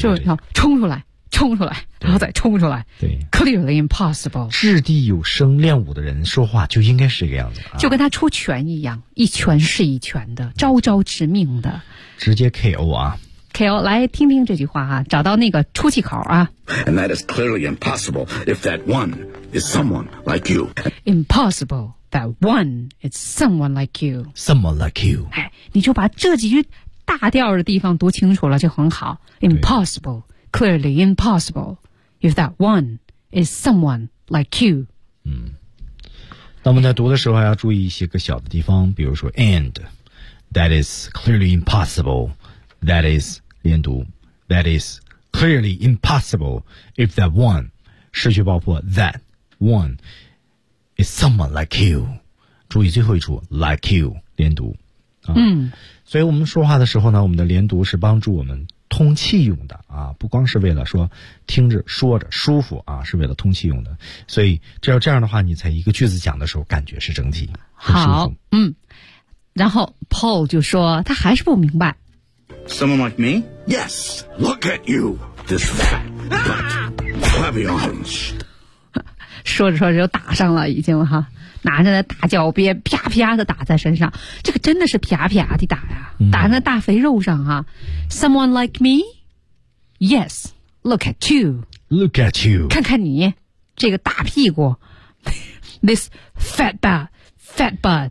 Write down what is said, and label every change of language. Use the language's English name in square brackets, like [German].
[Chinese] 就是要冲出来。冲出来，然后再冲出来。对 [English] ，clearly impossible。 [Chinese] 掷地有声，练武的人说话就应该是这个样子、啊，就跟他出拳一样，一拳是一拳的，招招致命的，直接 KO 啊！KO， 来听听这句话啊，找到那个出气口啊。 [English] And that is clearly impossible if that one is someone like you. Impossible that one is someone like you. Someone like you。 [Chinese] 哎，你就把这几句大调的地方读清楚了就很好。 [English] Impossible。 Clearly impossible if that one is someone like you. [Chinese] 嗯，那我们在读的时候要注意一些个小的地方，比如说 [English] and that is clearly impossible. That is [Chinese] 连读 [English] that is clearly impossible if that one [Chinese] 失去爆破 [English] that one is someone like you. [Chinese] 注意最后一处 [English] like you [Chinese] 连读、啊、嗯，所以我们说话的时候呢，我们的连读是帮助我们。通气用的啊，不光是为了说听着说着舒服啊，是为了通气用的。所以只要这样的话，你在一个句子讲的时候，感觉是整体好。嗯，然后 Paul 就说他还是不明白。 [English] Someone like me? Yes. Look at you, this fat butt, heavy arms. [Chinese] 说着说着就打上了，已经哈，拿着那大脚鞭啪啪的打在身上，这个真的是啪啪的打呀。打那大肥肉上啊 [English] ，Someone like me? Yes. Look at you. Look at you. [Chinese] 看看你这个大屁股 [English] ，This fat butt, fat butt.